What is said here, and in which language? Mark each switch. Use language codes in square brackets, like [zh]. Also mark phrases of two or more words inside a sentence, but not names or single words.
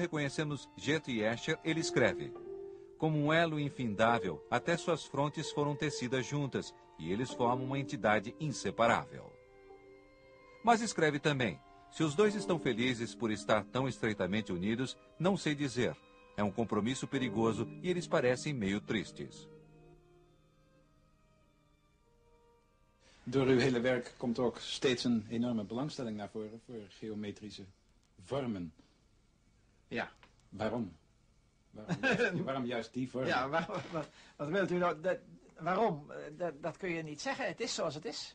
[pt] reconhecemos Jeta e Escher, ele escreve: como um elo infindável, até suas frontes foram tecidas juntas, e eles formam uma entidade inseparável. Mas escreve também: se os dois estão felizes por estar tão estreitamente unidos, não sei dizer. É um compromisso perigoso e eles parecem meio tristes. [nl] Door uw hele werk komt ook steeds een enorme belangstelling naar voren voor geometrische vormen. Ja. Waarom? Waarom juist die vorm? Ja, wat wilt u nou? Waarom? Dat kun je niet zeggen. Het is zoals het is.